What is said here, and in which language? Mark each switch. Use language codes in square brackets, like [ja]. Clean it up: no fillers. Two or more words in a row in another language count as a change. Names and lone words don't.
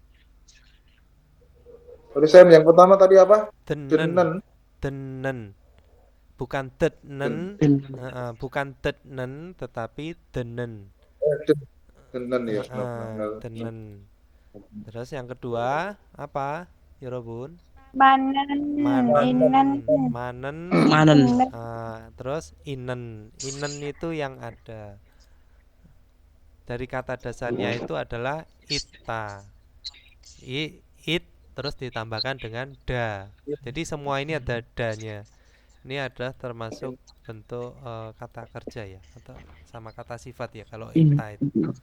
[id] tadi Sam yang pertama tadi apa? Denen, Denen. denen, bukan dednen, Den- bukan dednen tetapi denen. Den- Denen ya, benar. Denen. Terus yang kedua apa? Yorobun? Manen, Manen, inan, manen, Manen. inan. terus inen. Inen itu yang ada. Dari kata dasarnya itu adalah ita. It terus ditambahkan dengan da. Jadi semua ini ada danya. Ini adalah termasuk bentuk kata kerja ya atau sama kata sifat ya kalau ita itu.